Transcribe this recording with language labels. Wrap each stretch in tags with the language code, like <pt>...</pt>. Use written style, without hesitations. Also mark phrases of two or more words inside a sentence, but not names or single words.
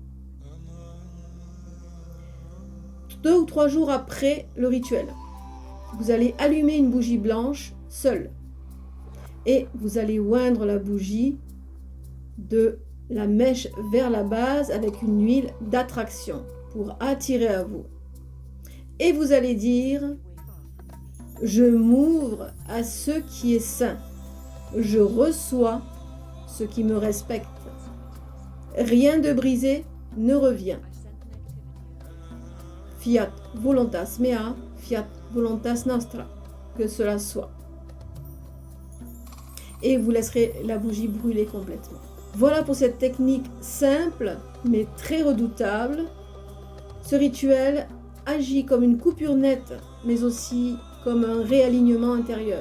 <fr>2 ou 3 jours après le rituel, vous allez allumer une bougie blanche seule et vous allez oindre la bougie de la mèche vers la base avec une huile d'attraction pour attirer à vous. Et vous allez dire: je m'ouvre à ce qui est sain, je reçois ce qui me respecte. Rien de brisé ne revient.</fr> <la>Fiat voluntas mea, fiat voluntas nostra.</la> <fr>Que cela soit. Et vous laisserez la bougie brûler complètement. Voilà pour cette technique simple mais très redoutable. Ce rituel agit comme une coupure nette, mais aussi comme un réalignement intérieur.</fr>